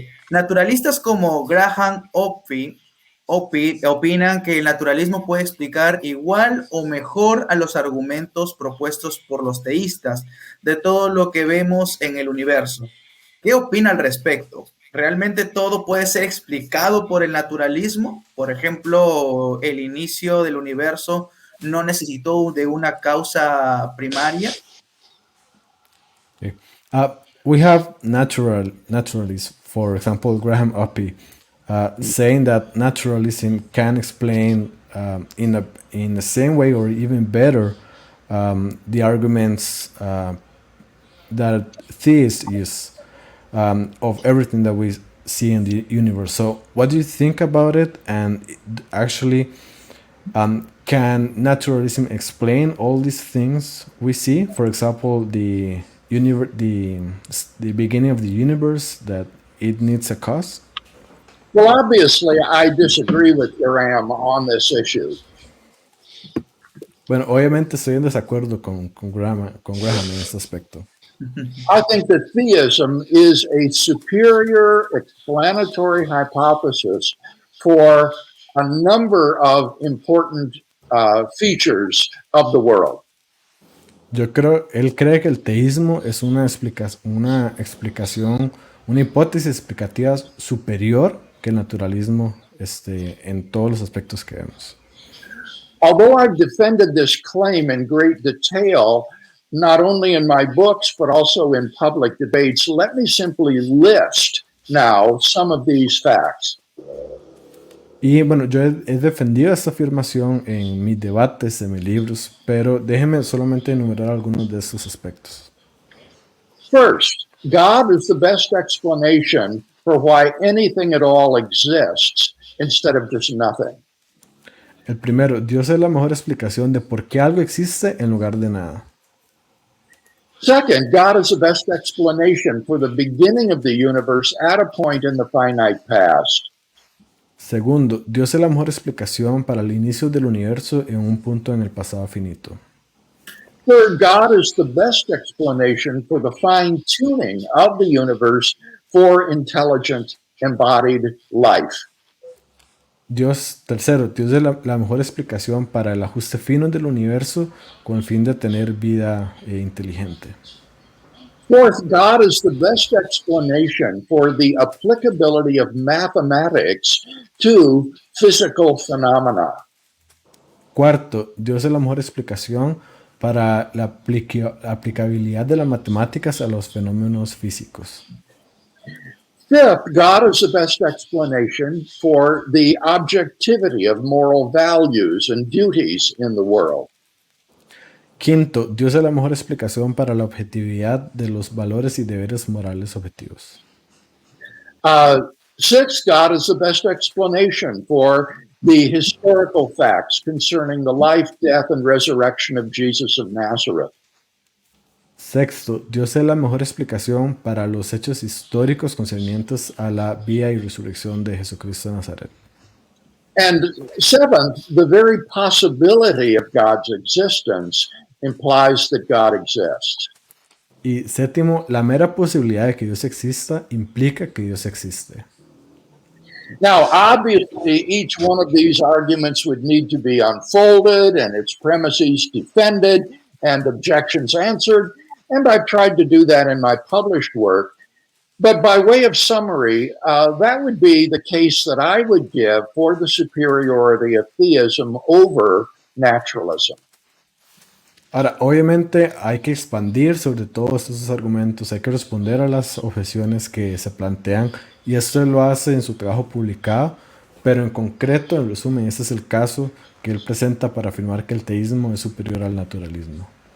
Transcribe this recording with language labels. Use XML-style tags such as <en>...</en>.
<es>Naturalistas como Graham opinan que el naturalismo puede explicar igual o mejor a los argumentos propuestos por los teístas de todo lo que vemos en el universo. ¿Qué opina al respecto? ¿Realmente todo puede ser explicado por el naturalismo? Por ejemplo, el inicio del universo no necesitó de una causa primaria. Okay.</es> <en>We have naturalists, for example, Graham Oppy, saying that naturalism can explain in the same way or even better the arguments that theists use of everything that we see in the universe. So what do you think about it? And actually, can naturalism explain all these things we see? For example, the beginning of the universe, that it needs a cause? Well, obviously, I disagree with Graham on this issue.</en> <es>Bueno, obviamente estoy en desacuerdo con Graham en este aspecto.</es> <en>I think that theism is a superior explanatory hypothesis for a number of important features of the world.</en> <es>Él cree que el teísmo es una explicación, una hipótesis explicativa superior que el naturalismo en todos los aspectos que vemos.</es> <en>Although I've defended this claim in great detail, not only in my books, but also in public debates, let me simply list now some of these facts.</en> <es>Y bueno, yo he defendido esta afirmación en mis debates, en mis libros, pero déjeme solamente enumerar algunos de estos aspectos.</es> <en>First, God is the best explanation for why anything at all exists instead of just nothing.</en> <es>El primero, Dios es la mejor explicación de por qué algo existe en lugar de nada.</es> <en>Second, God is the best explanation for the beginning of the universe at a point in the finite past.</en> <es>Segundo, Dios es la mejor explicación para el inicio del universo en un punto en el pasado finito.</es> <en>Third, God is the best explanation for the fine-tuning of the universe for intelligent, embodied life.</en> <es>Tercero, Dios es la mejor explicación para el ajuste fino del universo con el fin de tener vida inteligente.</es> <en>Fourth, God is the best explanation for the applicability of mathematics to physical phenomena.</en> <es>Cuarto, Dios es la mejor explicación para la aplicabilidad de las matemáticas a los fenómenos físicos.</es> <en>Fifth, God is the best explanation for the objectivity of moral values and duties in the world.</en> <es>Quinto, Dios es la mejor explicación para la objetividad de los valores y deberes morales objetivos.</es> <en>Sixth, God is the best explanation for the historical facts concerning the life, death, and resurrection of Jesus of Nazareth.</en> <es>Sexto, Dios es la mejor explicación para los hechos históricos concernientes a la vida y resurrección de Jesucristo de Nazaret.</es> <en>And seventh, the very possibility of God's existence implies that God exists.</en> <es>Y séptimo, la mera posibilidad de que Dios exista implica que Dios existe.</es> <en>Now, obviously, each one of these arguments would need to be unfolded and its premises defended and objections answered, and I've tried to do that in my published work. But by way of summary, that would be the case that I would give for the superiority of theism over naturalism.</en> <es>Ahora, obviamente hay que expandir sobre todos estos argumentos, hay que responder a las objeciones que se plantean y esto él lo hace en su trabajo publicado, pero en concreto, en resumen, este es el caso que él presenta para afirmar que el teísmo es superior al naturalismo.</es>